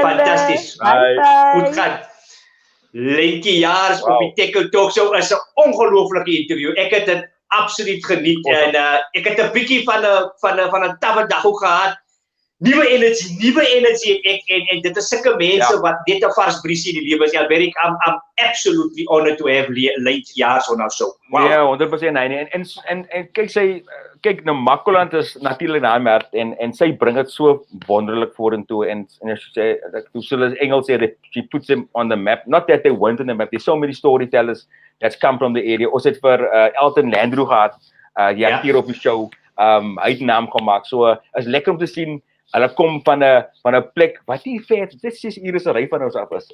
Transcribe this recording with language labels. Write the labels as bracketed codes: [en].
[af] Fantasties. Goed gaan. Lyntjie Jaars op die Têkkel Talk Show is 'n ongelooflike interview. Ek het dit absoluut geniet en ek het 'n bietjie van 'n tawwe dag ook gehad. Nuwe energie en dit is sulke mense wat net 'n vars briesie in die lewe is. [en] I'm absolutely honored to have Lyntjie Jaars on our show. [af] Wow. Ja, 100% nee. En kyk Namakwaland is natuurlik daai merk en sy bring dit so wonderlik vorentoe en as jy sê soos Engels sê [en] she puts them on the map. Not that they weren't on the map. There's so many storytellers that's come from the area. [af] Ons het vir Elton Landru gehad, hier op die show. Hy het naam gemaak. So is lekker om te sien. Hulle kom van 'n plek wat nie ver, dit 6 ure se ry van ons af is.